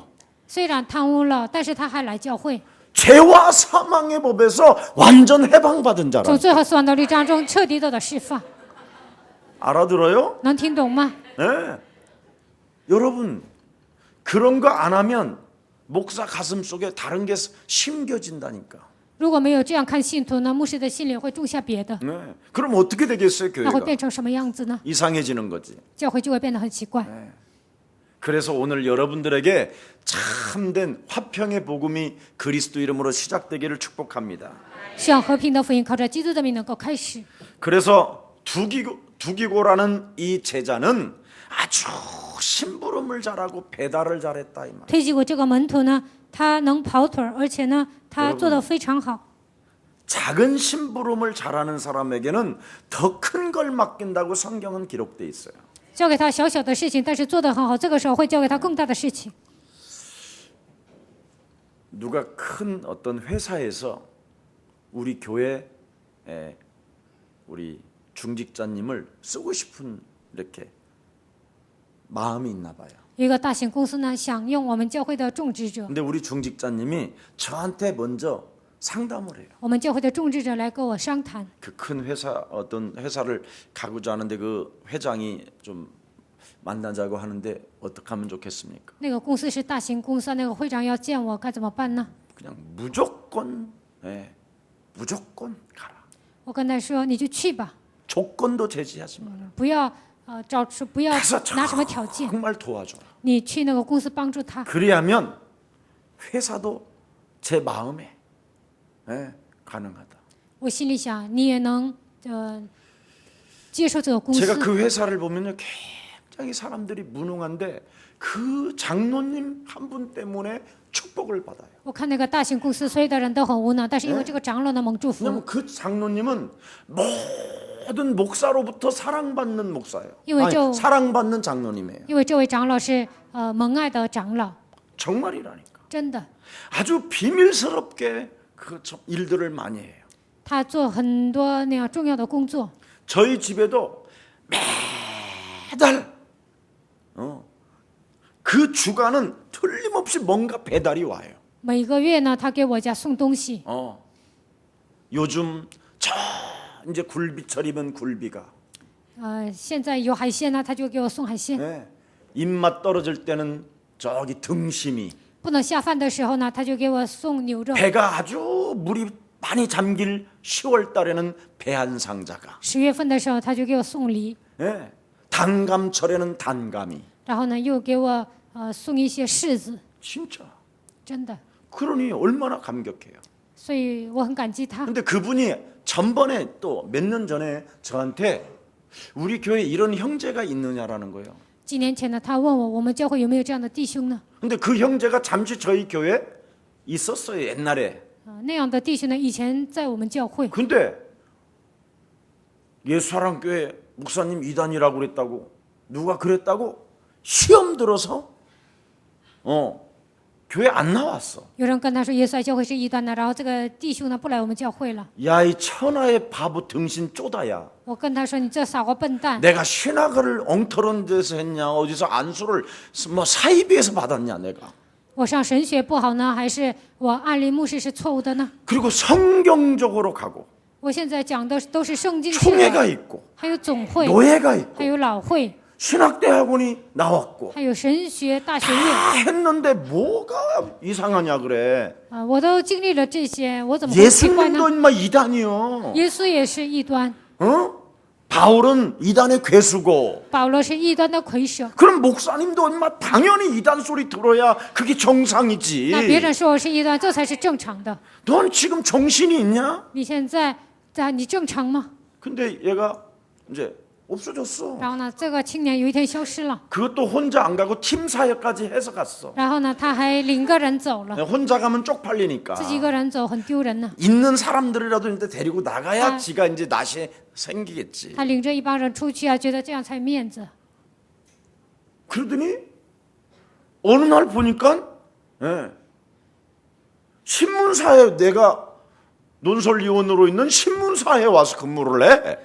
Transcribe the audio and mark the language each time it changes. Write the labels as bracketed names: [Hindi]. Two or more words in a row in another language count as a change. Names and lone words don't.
[Chinese] 虽然贪污了，但是他还来教会， [Korean] 죄와 사망의 법에서 완전 해방받은 자라. [Chinese] 从最后死亡的律章中彻底得到释放。 [Korean] 알아들어요? [Chinese] 能听懂吗？ [Korean] 네. 여러분 그런 거 안 하면 목사 가슴 속에 다른 게 심겨진다니까. [Chinese] 如果没有这样看信徒呢，牧师的心里会种下别的， [Korean] 네. 그럼 어떻게 되겠어요, [Chinese] 那会 [Korean] 교회가? [Chinese] 变成什么样子呢？ [Korean] 이상해지는 거지. [Chinese] 教会就会变得很奇怪。 [Korean] 그래서 오늘 여러분들에게 참된 화평의 복음이 그리스도 이름으로 시작되기를 축복합니다. [Chinese] 希望和平的福音靠着基督的名能够开始。 [Korean] 그래서 두기고라는 이 제자는 아주 심부름을 잘하고 배달을 잘했다 이 말. [Chinese] 推举过这个门徒呢，他能跑腿儿，而且呢，他做得非常好。 [Korean] 작은 심부름을 잘하는 사람에게는 더 큰 걸 맡긴다고 성경은 기록돼 있어요. [Chinese] 交给他小小的事情，但是做得很好，这个时候会交给他更大的事情。 [Korean] 누가 큰 어떤 회사에서 우리 교회 우리 중직자님을 쓰고 싶은 이렇게 마음이 있나 봐요. [Chinese] 有一个大型公司呢，想用我们教会的种植者， [Korean] 근데 우리 중직자님이 저한테 먼저 상담을 해요. [Chinese] 我们教会的种植者来跟我商谈。 [Korean] 그 큰 회사 어떤 회사를 가고자 하는데 그 회장이 좀 만나자고 하는데 어떻게 하면 좋겠습니까? [Chinese] 那个公司是大型公司，那个会长要见我，该怎么办呢？ [Korean] 그냥 무조건 무조건 가라. [Chinese] 我跟他说，你就去吧， [Korean] 조건도 제시하지 마. [Chinese] 不要不要 [Korean] 가서 [Chinese] 拿什么条件， [Korean] 정말 도와줘라. [Chinese] 你去那个公司帮助他。 [Korean] 그리하면 회사도 제 마음에 가능하다. [Chinese] 我心里想，你也能接受这个公司。 [Korean] 제가 그 회사를 보면요 굉장히 사람들이 무능한데 그 장로님 한 분 때문에 축복을 받아요. [Chinese] 我看那个大型公司，所有的人都很无能，但是因为这个长老呢蒙祝福， [Korean] 왜냐면 그 장로님은 모든 목사로부터 사랑받는 목사예요. 이거 사랑받는 장로님이에요. [Chinese] 因为这位长老是蒙爱的长老， [Korean] 정말이라니까. [Chinese] 真的， [Korean] 아주 비밀스럽게 그 일들을 많이 해요. [Chinese] 他做很多那样重要的工作。 [Korean] 저희 집에도 매달 그 주간은 틀림없이 뭔가 배달이 와요. [Chinese] 每个月呢，他给我家送东西。 [Korean] 요즘 저 이제 굴비철이면 굴비가 [Chinese] 现在有海鲜呢，他就给我送海鲜。 [Korean] 네. 입맛 떨어질 때는 저기 등심이 [Chinese] 不能下饭的时候呢，他就给我送牛肉。 [Korean] 배가 아주 물이 많이 잠길 10월 달에는 배 한 상자가 [Chinese] 10 月份的时候，他就给我送梨， [Korean] 네. 단감철에는 단감이 [Chinese] 然后呢又给我送一些柿子， [Korean] 진짜 [Chinese] 真的， [Korean] 그러니 얼마나 감격해요. [Chinese] 所以我很感激他。 [Korean] 근데 그분이 전번에 또 몇 년 전에 저한테 우리 교회에 이런 형제가 있느냐라는 거예요. [Chinese] 几年前呢，他问我们教会有没有这样的弟兄呢？ [Korean] 근데 그 형제가 잠시 저희 교회에 있었어요, 옛날에. [Chinese] 那样的弟兄呢，以前在我们教会， [Korean] 근데 예수사랑교회 목사님 이단이라고 그랬다고 누가 그랬다고 시험 들어서 교회 안 나왔어. [Chinese] 有人跟他说耶稣爱教会是异端的，然后这个弟兄呢不来我们教会了。 [Korean] 야, 이 천하의 바보 등신 쪼다야. [Chinese] 我跟他说你这傻瓜笨蛋， [Korean] 내가 신학을 엉터런 데서 했냐, 어디서 안수를 뭐 사이비에서 받았냐 내가. [Chinese] 我上神学不好呢，还是我按立牧师是错误的呢？ [Korean] 그리고 성경적으로 가고 [Chinese] 我现在讲的都是圣经学 [Korean] 총회가 [Chinese] 的， [Korean] 있고 [Chinese] 还有总会， [Korean] 노예가 있고 [Chinese] 还有老会， [Korean] 신학대학원이 나왔고 [Chinese] 还有神学大学院 [Korean] 다 했는데 뭐가 이상하냐 그래. [Chinese] 我都经历了这些，我怎么会奇怪呢？ [Korean] 예수님도 인마 이단이요. [Chinese] 耶稣也是异端， [Korean] 바울은 이단의 괴수고 [Chinese] 保罗是异端的魁首。 [Korean] 그럼 목사님도 인마 당연히 이단 소리 들어야 그게 정상이지. [Chinese] 那别人说我是异端，这才是正常的。 [Korean] 넌 지금 정신이 있냐? [Chinese] 你现在你正常吗？ [Korean] 근데 얘가 이제 없어졌어. [Chinese] 然后呢，这个青年有一天消失了， [Korean] 그것도 혼자 안 가고 팀 사역까지 해서 갔어. [Chinese] 然后呢，他还领个人走了， [Korean] 혼자 가면 쪽팔리니까. [Chinese] 自己一个人走很丢人呢。 [Korean] 있는 사람들이라도 이제 데리고 나가야 아. 지가 이제 낯이 생기겠지. [Chinese] 他领着一帮人出去啊，觉得这样才有面子。 [Korean] 그러더니 어느 날 보니까 신문사에 내가 논설위원으로 있는 신문사에 와서 근무를 해.